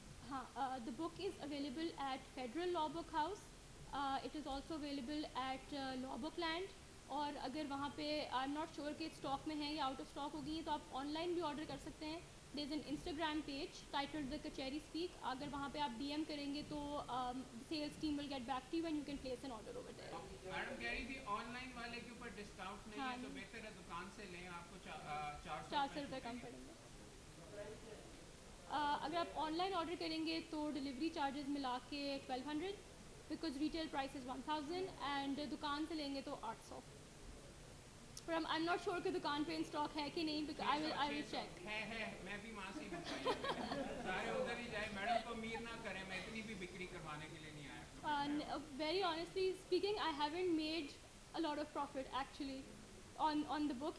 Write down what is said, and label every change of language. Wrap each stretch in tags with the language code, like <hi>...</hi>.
<en>ہاں, the book is available at Federal Law Book House. It is also available at Law Book Land.</en> <ur>اور اگر وہاں پہ</ur> <en>I am not sure</en> <ur>کہ stock میں ہیں یا آؤٹ آف اسٹاک ہو گئی ہیں تو آپ آن لائن بھی آرڈر کر سکتے ہیں.</ur> <en>There is an Instagram page titled the Kachehri speak.</en> <ur>اگر وہاں پہ آپ ڈی ایم کریں گے تو</ur> <en>Sales team will get back to you and you can place an order over there.</en> <ur>Madam کہہ رہی تھی آن لائن والے کے اوپر ڈسکاؤنٹ نہیں ہے تو بہتر ہے دکان سے لیں, آپ کو 400 روپے کم پڑیں گے. اگر آپ آن لائن آرڈر کریں گے تو ڈلیوری چارجز ملا کے 1200</ur> <en>because retail price is</en> <ur>1000 and دکان سے لیں گے تو 800.</ur> <en>پر I am not sure</en> <ur>کہ دکان پہ ان اسٹاک ہے کہ نہیں,</ur> <en>Because I will check.</en> <ur>ہے میں بھی وہاں سے ہی سارے ادھر ہی جائیں. میڈم کو امیر نہ کریں, میں اتنی بھی بکری کروانے کے لیے نہیں آیا.</ur> <en>Very honestly speaking, I haven't made a lot of profit actually on the book.</en>